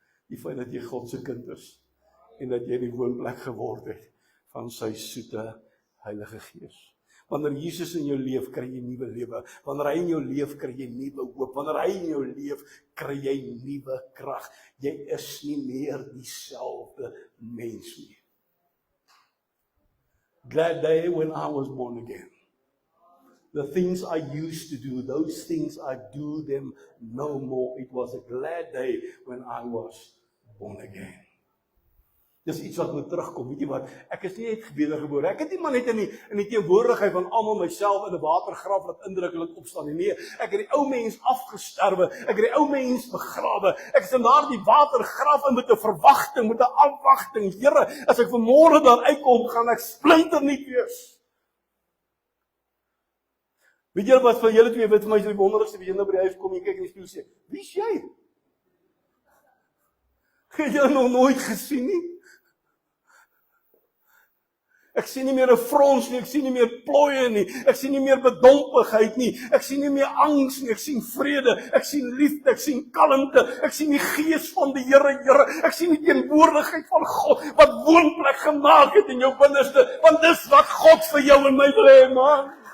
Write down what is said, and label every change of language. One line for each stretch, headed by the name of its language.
Afrikaans: Die feit dat jy God se kind is en dat jy die woonplek geword het van sy soete Heilige Gees. Wanneer Jesus in jou leef, kry jy nuwe lewe. Wanneer hy in jou leef, kry jy nuwe hoop. Wanneer hy in jou leef, kry jy nuwe krag. Jy is nie meer dieselfde mens nie.
English: Glad day when I was born again. The things I used to do, those things I do them no more. It was a glad day when I was born again.
Afrikaans: Dis iets wat moet terugkom, weet jy wat, ek is nie net wedergebore, ek het nie maar net in die teenwoordigheid van almal myself in 'n watergraf wat indruklik opstaan nie, nee, ek het die ou mens afgesterwe, ek het die ou mens begrawe, ek is in daardie watergraf en met 'n verwagting, met 'n afwagting, Here, as ek vanmôre daar uitkom, gaan ek splinternuut wees. Weet jy wat van julle twee weet vir my is die wonderlikste, wie jy nou by die huis kom en kyk in die spieël sê, wie is jy? Het jy nog nooit gesien nie? Ek sien nie meer 'n frons nie, ek sien nie meer plooie nie, ek sien nie meer bedompigheid nie, ek sien nie meer angs nie, ek sien vrede, ek sien liefde, ek sien kalmte, ek sien die gees van die Here, ek sien die teenwoordigheid van God, wat woonplek gemaak het in jou binneste, want dis wat God vir jou en my wil hê, man.